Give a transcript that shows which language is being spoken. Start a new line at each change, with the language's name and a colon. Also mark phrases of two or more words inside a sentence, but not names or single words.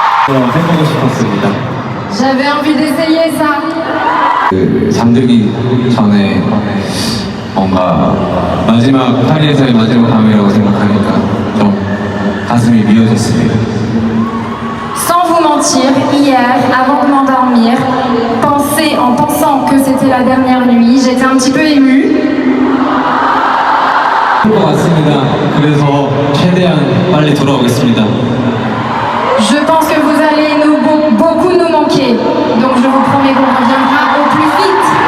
Korean: 해보고 싶었습니다.
French: J'avais envie d'essayer ça.
Korean: 잠들기 전에 뭔가 마지막 파리에서의 마지막 밤이라고 생각하니까 좀 가슴이 미어졌습니다.
French: Sans vous mentir, hier, avant de m'endormir, en pensant que c'était la dernière nuit, j'étais un petit peu émue.
Korean: 것 같습니다. 그래서 최대한 빨리 돌아오겠습니다.
French: Je pense que vous allez beaucoup nous manquer. Donc je vous promets qu'on reviendra au plus vite.